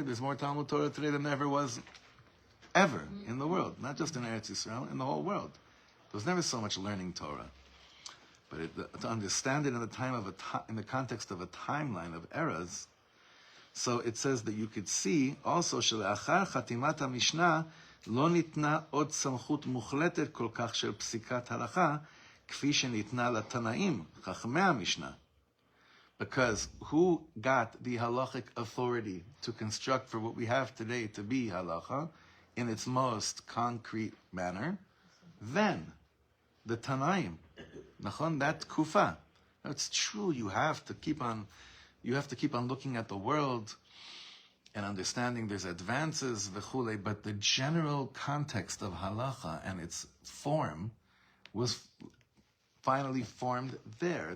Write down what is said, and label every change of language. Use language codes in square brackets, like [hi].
[en] There's more Talmud Torah today than there ever was ever in the world. Not just in Eretz Yisrael, in the whole world. There was never so much learning Torah. But to understand it in the context of a timeline of eras. So it says that you could see also [he] שלאחר חתימת המשנה לא ניתנה עוד סמכות מוחלטת כל כך של פסיקת הלכה כפי שניתנה לתנאים, חכמי המשנה. [en] Because who got the halachic authority to construct for what we have today to be halacha in its most concrete manner? Then, the Tanaim. Nachon, that kufa. It's true, you have to keep on looking at the world and understanding there's advances, v'chule, but the general context of halacha and its form was finally formed there.